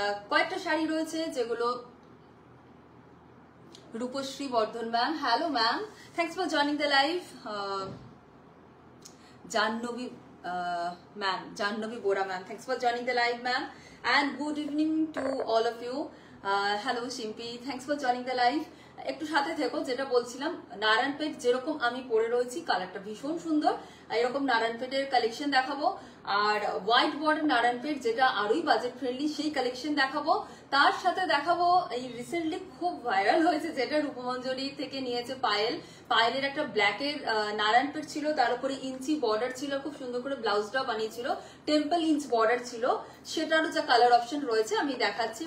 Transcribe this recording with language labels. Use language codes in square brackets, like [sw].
[bn] কয়েকটা শাড়ি রয়েছে যেগুলো [en] Rupashree Bardhan ma'am, hello ma'am, thanks for joining the live. Jahnavi ma'am, Jahnavi Bora ma'am, thanks for joining the live ma'am and good evening to all of you. Hello Shimpi, thanks for joining the live. [bn] একটু সাথে থেকো। যেটা বলছিলাম, নারায়ণপেট যেরকম আমি পরে রয়েছি, কালারটা ভীষণ সুন্দর, এরকম নারায়ণপেটের কালেকশন দেখাবো। আর হোয়াইট বর্ডার নারায়ণপেট যেটা আরোই বাজেট ফ্রেন্ডলি, সেই কালেকশন দেখাবো। তার সাথে দেখাবো এই রিসেন্টলি খুব ভাইরাল হয়েছে, যেটা রূপমঞ্জরি থেকে নিয়েছে পায়েলের একটা ব্ল্যাকের নারায়ণপেট ছিল, তার উপরে ইঞ্চি বর্ডার ছিল, খুব সুন্দর করে ব্লাউজটাও বানিয়েছিল, টেম্পল ইঞ্চ বর্ডার ছিল, সেটারও যা কালার অপশন রয়েছে আমি দেখাচ্ছি।